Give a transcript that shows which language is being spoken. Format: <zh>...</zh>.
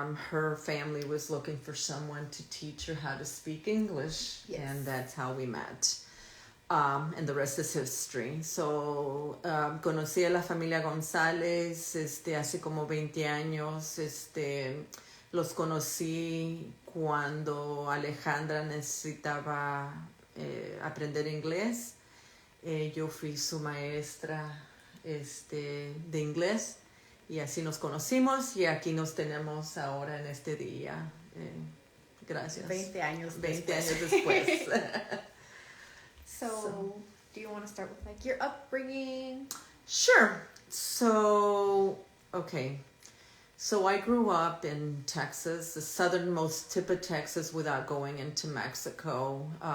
<en>Her family was looking for someone to teach her how to speak English, Yes. and that's how we met. And the rest is history.</en> <es>So, conocí a la familia González, hace como 20 años. Los conocí cuando Alejandra necesitaba aprender inglés. Yo fui su maestra de inglés. Y así nos conocimos y aquí nos tenemos ahora en este día. Gracias. 20 años 20 después. años después.</es> <en>So, do you want to start with like your upbringing? Sure. So, okay. So I grew up in Texas, the southernmost tip of Texas without going into Mexico.</en>